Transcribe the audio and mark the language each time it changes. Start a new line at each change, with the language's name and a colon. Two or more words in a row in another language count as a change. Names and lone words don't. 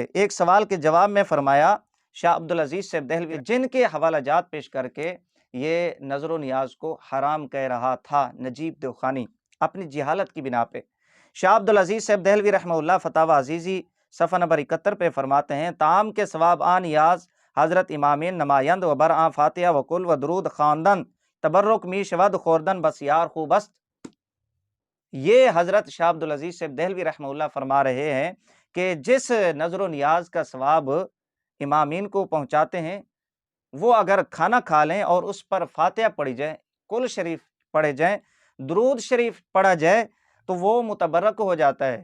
Urdu: ایک سوال کے جواب میں فرمایا، شاہ عبدالعزیز صاحب دہلوی جن کے حوالہ جات پیش کر کے یہ نظر و نیاز کو حرام کہہ رہا تھا نجیب دیوخانی اپنی جہالت کی بنا پہ، شاہ عبدالعزیز صاحب دہلوی رحمہ اللہ فتاوی عزیزی صفحہ نمبر 71 پہ فرماتے ہیں،
Persian: تعام کے ثواب آن نیاز حضرت امامین نمایند و برآں فاتحہ و کل و درود خواندن تبرک می شود خوردن بسیار خوب است۔
Urdu: یہ حضرت شاہ عبدالعزیز صاحب دہلوی رحمہ اللہ فرما رہے ہیں کہ جس نظر و نیاز کا ثواب امامین کو پہنچاتے ہیں، وہ اگر کھانا کھا لیں اور اس پر فاتحہ پڑھی جائے، کل شریف پڑھے جائیں، درود شریف پڑھا جائے تو وہ متبرک ہو جاتا ہے۔